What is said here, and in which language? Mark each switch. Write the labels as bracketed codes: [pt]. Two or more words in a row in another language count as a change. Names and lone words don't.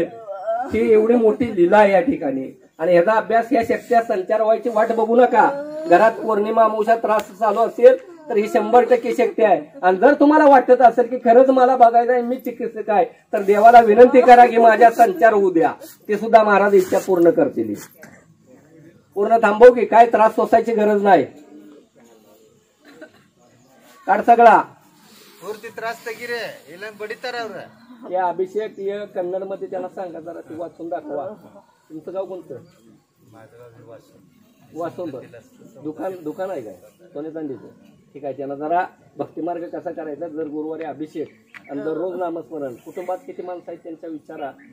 [mr] ही एवढी मोठी लीला आहे या ठिकाणी आणि ह्याचा अभ्यास या शक्त्या संचार व्हायची वाट बघू नका घरात पौर्णिमा अमावस्या त्रास चालू असेल तर ही 100% शक्ती आहे आणि जर तुम्हाला वाटत असेल की खरंच मला बघायचं आहे मी चिकित्सक आहे तर देवाला विनंती करा की माझ्या संचार होऊ द्या ते सुद्धा महाराज इच्छा पूर्ण करतील पूर्ण थांबव की काय त्रास सोसायची गरज नाही काढ सगळा [kn] ಪೂರ್ತಿ ತ್ರಾಸ್ ತೆಗಿರಿ ಇಲ್ಲ ಬಡಿತಾರ ಅವ್ರ [mr] या अभिषेक हे कन्नड मध्ये त्याला सांगा जरा ती वाचून दाखवा तुमचं गाव कोणतं वाचून दुकान आहे काय सोने चांदीचं ठीक आहे त्यांना जरा भक्तिमार्ग कसा करायचा जर गुरुवारी अभिषेक आणि दररोज नामस्मरण कुटुंबात किती माणसं आहेत त्यांचा विचारा